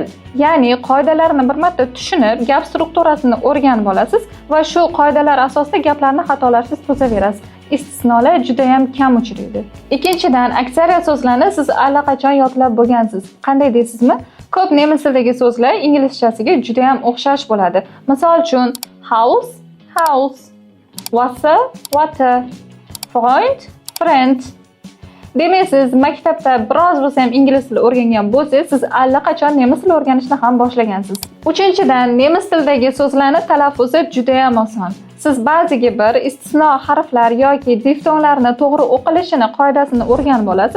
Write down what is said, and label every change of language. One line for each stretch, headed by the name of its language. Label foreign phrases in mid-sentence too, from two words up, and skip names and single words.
Uzbek: Ya'ni qoidalarni bir marta tushunib, gap strukturasini o'rganib olasiz va shu qoidalar asosida gaplarni xatolarsiz tuzaverasiz. Istisnolar juda ham kam uchraydi. Ikkinchidan, aksariyat so'zlarni siz allaqachon yodlab bo'lgansiz. Qanday deysizmi? Ko'p nemis tilidagi so'zlar inglizchasiga juda ham o'xshash bo'ladi. Misol uchun,
English: house, house, Wasser, water, Freund, friend.
Uzbek: Demak, siz maktabda biroz bo'lsa ham ingliz tili o'rgangan bo'lsangiz, siz allaqachon nemis tili o'rganishni ham boshlagansiz. Uchinchidan, nemis tilidagi so'zlarni talaffuzi juda ham oson. Siz ba'ziga bir istisno harflar yoki diftonlarni to'g'ri o'qilishini, qoidasini o'rganib olasiz.